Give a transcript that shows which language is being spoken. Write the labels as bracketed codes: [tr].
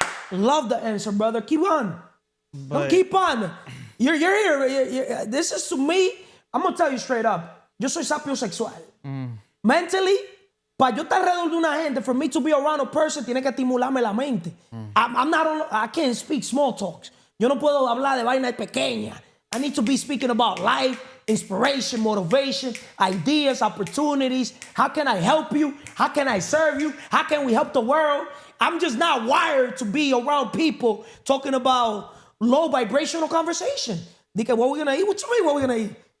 [en] Love the answer, brother. Keep on. Don't keep on. You're here. This is to me, I'm going to tell you straight up. [es] Yo soy sapiosexual. Mentally, para yo estar alrededor de una gente, [en] for me to be around a person, [es] tiene que estimularme la mente. [en] I can't speak small talks. [es] Yo no puedo hablar de vainas pequeñas. [en] I need to be speaking about life, inspiration, motivation, ideas, opportunities. How can I help you? How can I serve you? How can we help the world? I'm just not wired to be around people talking about low vibrational conversation. What we gonna eat? What you mean, what we gonna eat?